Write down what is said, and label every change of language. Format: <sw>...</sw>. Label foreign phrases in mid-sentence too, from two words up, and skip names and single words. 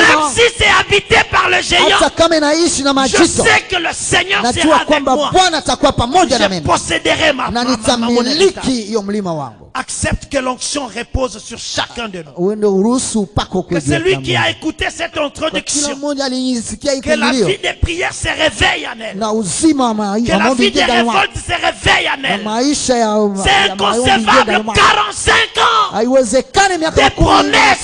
<fr>Même</fr> <sw>wangu.</sw> <fr>si c'est habité par le géant,</fr> <sw>Hata kama inaishi na</sw> <fr>je</fr> <sw>majito,</sw> <fr>sais que le Seigneur</fr> <sw>najua</sw> <fr>sera avec</fr> <sw>kwamba</sw> <fr>moi.</fr> <sw>Bwana atakuwa pamoja na</sw> <fr>Je</fr> <sw>mimi</sw> <fr>posséderai</fr> <sw>na</sw> <fr>mon héritage.</fr> <sw>nitamiliki hiyo mlima wangu.</sw> <fr>accepte que l'onction repose sur chacun de nous. Que celui qui a écouté cette introduction, que la vie des prières se réveille en elle. Que la vie des révoltes se réveille en elle. C'est inconcevable. 45 ans des promesses.</fr>